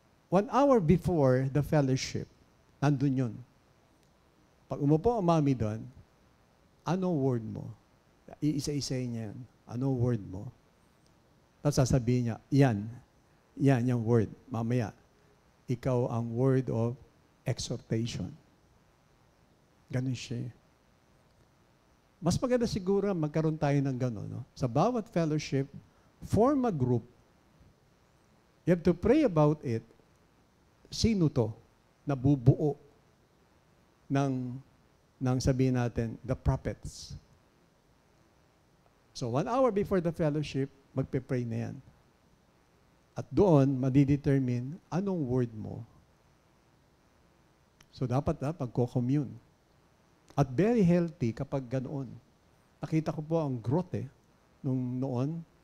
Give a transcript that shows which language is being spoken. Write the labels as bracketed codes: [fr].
[en] 1 hour before the fellowship, [tl] nandun yun. Pag umupo ang mami doon, ano word mo? Iisa-isay niya yan. Ano word mo? Tapos sasabihin niya, yan yung word. Mamaya, ikaw ang word of exhortation. Ganun siya. Mas maganda siguro magkaroon tayo ng gano'n. No? Sa bawat fellowship, [en] form a group. You have to pray about it. [tl] Sino to na bubuo ng sabihin natin, the prophets. So 1 hour before the fellowship, magpe-pray na yan. At doon, madidetermine anong word mo. So dapat pagko-commune. At very healthy kapag ganoon. Nakita ko po ang growth nung noon.